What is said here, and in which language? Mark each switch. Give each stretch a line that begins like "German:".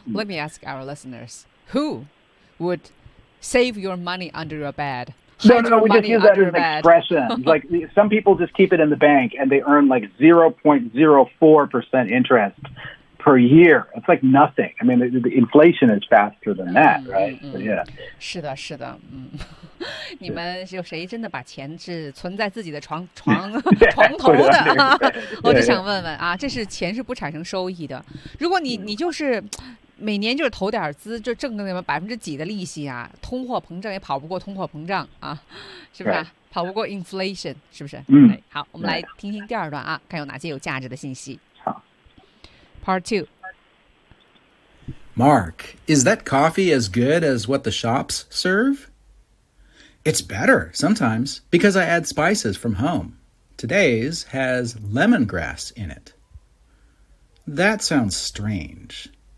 English: Let me ask our listeners, who would save your money under your bed? No, we just use that as an expression. Like, some people just keep it in the bank and they earn like 0.04% interest per year. It's like nothing. I mean, the inflation is faster than that, right? But yeah.
Chinese: 是的，是的，你们有谁真的把钱是存在自己的床头的啊？我就想问问啊，这是钱是不产生收益的。如果你就是每年就是投点资，就挣个那么百分之几的利息啊，通货膨胀也跑不过通货膨胀啊，是不是、啊？
English: Right.
Chinese: 跑不过 inflation， 是不是？嗯。好，我们来听听第二段啊，看有哪些有价值的信息。好
English: ，Part Two。 Mark, is that coffee as good as what the shops serve? It's better sometimes because I add spices from home. Today's has lemongrass in it. That sounds strange.